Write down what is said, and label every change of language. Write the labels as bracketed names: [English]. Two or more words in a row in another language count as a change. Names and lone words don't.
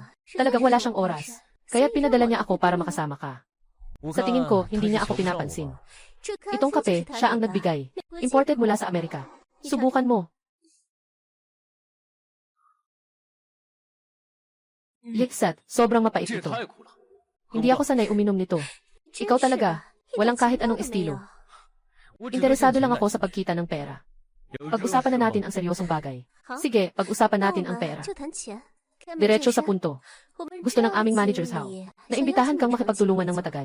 [Filipino] Talagang wala siyang oras. Kaya pinadala niya ako para makasama ka. Sa tingin ko, hindi niya ako pinapansin. Itong kape, siya ang nagbigay. Imported mula sa Amerika. Subukan mo. Liksat, sobrang mapait [Chinese] 这也 [Filipino] ito. [Chinese] 太苦了。 [Filipino] Hindi ako sanay uminom nito. Ikaw talaga, walang kahit anong estilo. Interesado lang ako sa pagkita ng pera. Pag-usapan na natin ang seryosong bagay. Sige, pag-usapan natin ang pera. Diretso sa punto. Gusto ng aming manager Zhao. Naimbitahan kang makipagtulungan ng matagal.